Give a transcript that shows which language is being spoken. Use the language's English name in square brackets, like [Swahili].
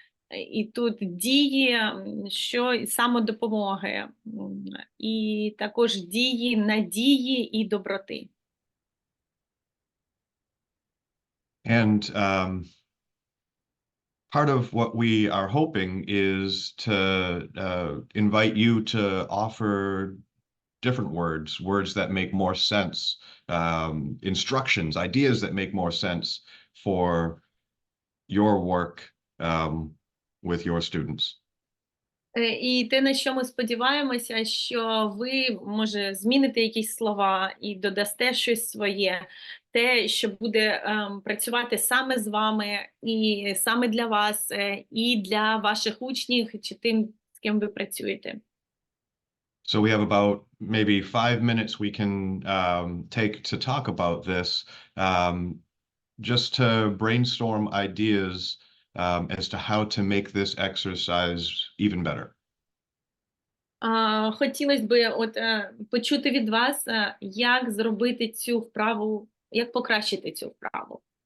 [Ukrainian] І тут дії, що самодопомоги, і також дії надії і доброти. [English] And part of what we are hoping is to invite you to offer different words that make more sense, instructions, ideas that make more sense for your work with your students. [Ukrainian] І те, на що ми сподіваємося, що ви, може, зміните якісь слова і додасте щось своє, те, що буде працювати саме з вами, і саме для вас, і для ваших учнів, чи тим, з ким ви працюєте. [English] So we have about maybe 5 minutes we can take to talk about this, just to brainstorm ideas as to how to make this exercise even better. [Ukrainian] Хотілося б почути від вас, як зробити цю вправу, як покращити цю вправу.